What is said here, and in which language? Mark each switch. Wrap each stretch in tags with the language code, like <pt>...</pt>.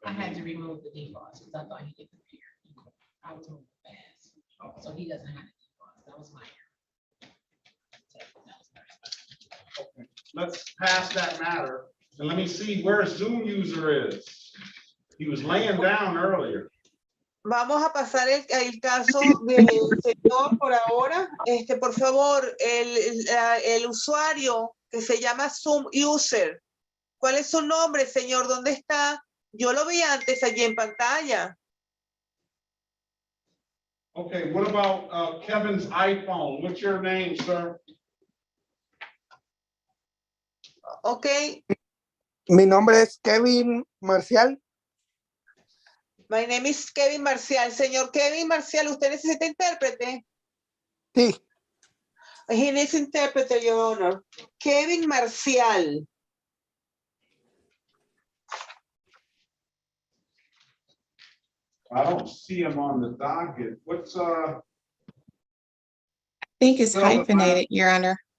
<en>I had to remove the defaults because I thought he didn't appear. I was moving fast. So he doesn't have the defaults. That was my error. Okay, let's pass that matter and let me see where Zoom user is. He was laying down earlier.</en> <es>Vamos a pasar el caso del señor por ahora. Por favor, el usuario que se llama Zoom User. ¿Cuál es su nombre, señor? ¿Dónde está? Yo lo vi antes allí en pantalla.</es> <en>Okay, what about Kevin's iPhone? What's your name, sir? Okay.</en> <es>Mi nombre es Kevin Marcial.</es> <en>My name is Kevin Marcial.</en> <es>Señor Kevin Marcial, ¿usted necesita intérprete? Sí.</es> <en>He needs interpreter, Your Honor. Kevin Marcial. I don't see him on the docket. What's I think it's hyphenated, Your Honor.</en>